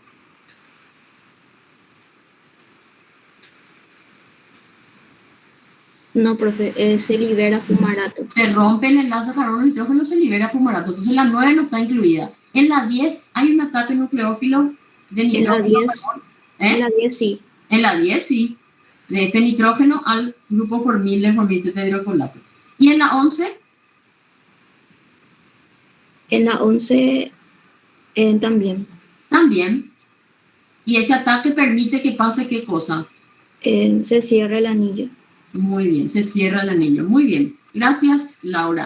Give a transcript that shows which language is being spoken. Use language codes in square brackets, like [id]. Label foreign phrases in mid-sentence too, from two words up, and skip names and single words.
[es] No, profe, se libera fumarato. Se rompe el enlace carbono-nitrógeno, se libera fumarato. Entonces la 9 no está incluida. En la 10 hay un ataque nucleófilo de nitrógeno. En la 10 sí. En la 10 sí. De este nitrógeno al grupo formil de formil tetrahidrofolato. ¿Y en la 11? En la 11 también. También. Y ese ataque permite que pase ¿qué cosa? Se cierra el anillo. Muy bien, se cierra el anillo. Muy bien, gracias Laura.